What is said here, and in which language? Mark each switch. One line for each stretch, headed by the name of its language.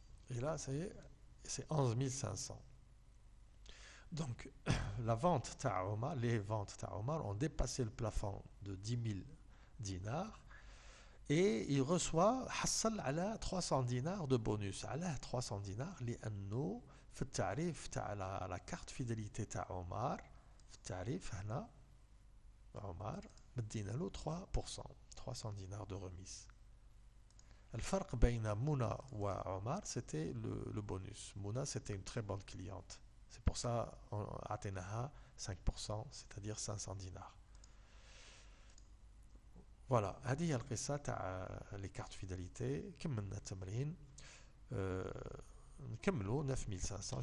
French: Et là, ça y est, c'est 11 500. Donc, la vente Ta'omar, les ventes Ta'omar ont dépassé le plafond de 10 000 dinars et il reçoit
Arabic: حصل على
French: 300 dinars de bonus.
Arabic: على 300 dinars لأنه في التعريف تاع la carte fidélité تاع عمر في التعريف هنا عمر مدينا له 3%,
French: 300 dinars de remise.
Arabic: الفرق بين منى وعمر
French: c'était le bonus. Mouna c'était une très bonne cliente. C'est pour ça on
Arabic: عطيناها
French: 5%, c'est-à-dire 500 dinars. Voilà,
Arabic: هذه هي القصة تاع
French: les cartes fidélité.
Arabic: كملنا التمرين. نكملوا 9500.